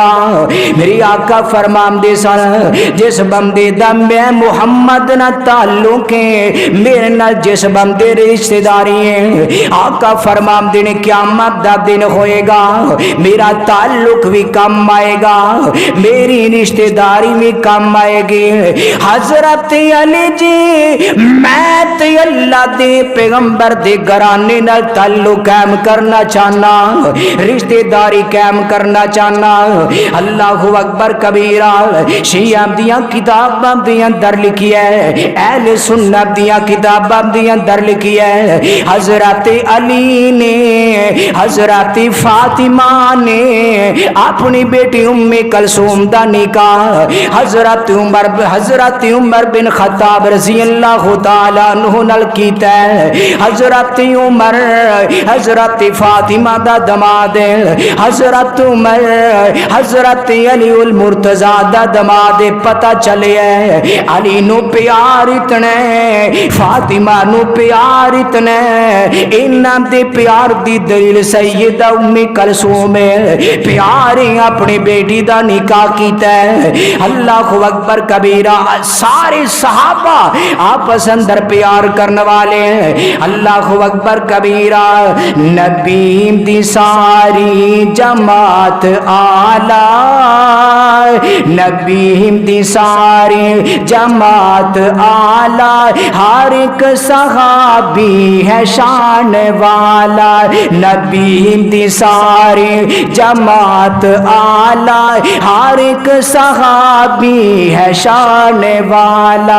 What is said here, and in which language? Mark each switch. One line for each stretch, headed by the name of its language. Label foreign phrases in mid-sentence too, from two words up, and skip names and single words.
Punjabi: میری آقا فرماندے سن جس بندے دا میں محمد نا تعلق ہے میرے نال جس بندے رشتہ داری ہے آقا فرماندے نے قیامت دا دن ہوئے گا میرا تعلق بھی کم آئے گا میری رشتہ داری بھی کم آئے گی. حضرت علی جی میں تے اللہ دے پیغمبر دے گھرانے نال تعلق قائم کرنا چاہنا رشتہ داری قائم کرنا چاہنا.
Arabic: الله أكبر كبيرا
Punjabi: شیعہ دیاں کتاباں دے اندر لکھی ہے اہلِ سنت دیاں کتاباں دے اندر لکھی ہے حضرت علی نے حضرت فاطمہ نے اپنی بیٹی ام کلثوم دا نکاح حضرت عمر بن خطاب
Arabic: رضي الله تعالى عنه
Punjabi: نال کیتا ہے. حضرت عمر حضرت فاطمہ دا داماد حضرت عمر حضرت علی المرتضیٰ دا داماد پتا چلے علی نوں پیار اتنا فاطمہ نوں پیار اتنا انہاں دے پیار دی دلیل سیدہ ام کلثوم پیار اپنی بیٹی دا نکاح کیتا ہے.
Arabic: الله أكبر كبيرا
Punjabi: سارے صحابہ آپس اندر پیار کرنے والے ہیں.
Arabic: الله أكبر كبيرا
Punjabi: نبی دی ساری جماعت اعلیٰ نبی دی ساری جماعت اعلیٰ ہر ایک صحابی ہے شان والا نبی دی ساری جماعت اعلیٰ ہر ایک صحابی ہے شان والا.